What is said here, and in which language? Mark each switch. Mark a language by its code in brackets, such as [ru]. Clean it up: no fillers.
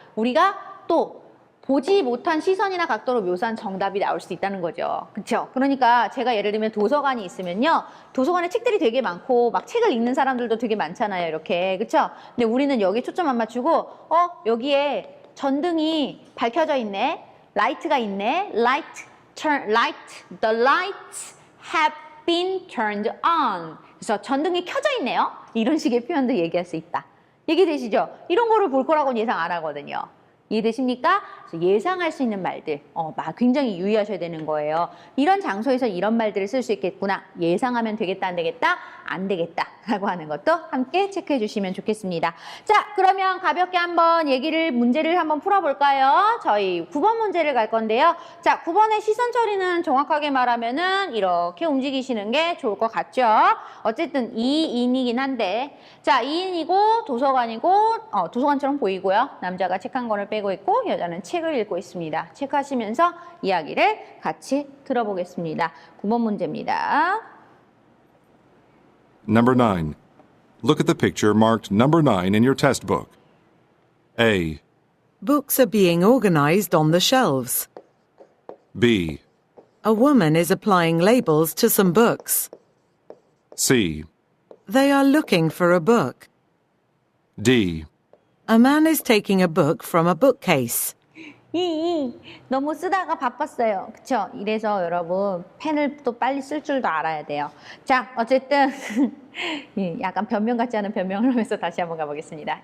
[ko] 우리가 또 보지 못한 시선이나 각도로 묘사한 정답이 나올 수 있다는 거죠. 그렇죠? 그러니까 제가 예를 들면 도서관이 있으면요. 도서관에 책들이 되게 많고 막 책을 읽는 사람들도 되게 많잖아요. 이렇게. 그렇죠? 근데 우리는 여기에 초점 안 맞추고 여기에 전등이 밝혀져 있네. 라이트가 있네. [en] The lights have been turned on. [ko] 그래서 전등이 켜져 있네요. 이런 식의 표현도 얘기할 수 있다. 얘기되시죠? 이런 거를 볼 거라고는 예상 안 하거든요. 이해되십니까? 그래서 예상할 수 있는 말들, 굉장히 유의하셔야 되는 거예요. 이런 장소에서 이런 말들을 쓸 수 있겠구나. 예상하면 되겠다, 안 되겠다? 안 되겠다. 라고 하는 것도 함께 체크해 주시면 좋겠습니다. 자, 그러면 가볍게 한번 문제를 한번 풀어볼까요? 저희 9번 문제를 갈 건데요. 자, 9번의 시선 처리는 정확하게 말하면은 이렇게 움직이시는 게 좋을 것 같죠? 어쨌든 2인이긴 한데, 자, 2인이고 도서관이고, 도서관처럼 보이고요. 남자가 책 한 권을 빼고 있고, 여자는 책을 읽고 있습니다. 체크하시면서 이야기를 같이 들어보겠습니다. 9번 문제입니다. [en] Number 9. Look at the picture marked number 9 in your test book. A, Books are being organized on the shelves. B, A woman is applying labels to some books. C, They are looking for a book. D, A man is taking a book from a bookcase. [ko] 너무 쓰다가 바빴어요. 그쵸? 이래서 여러분 펜을 또 빨리 쓸 줄도 알아야 돼요. 자, 어쨌든 약간 변명 같지 않은 변명을 하면서 다시 한번 가보겠습니다.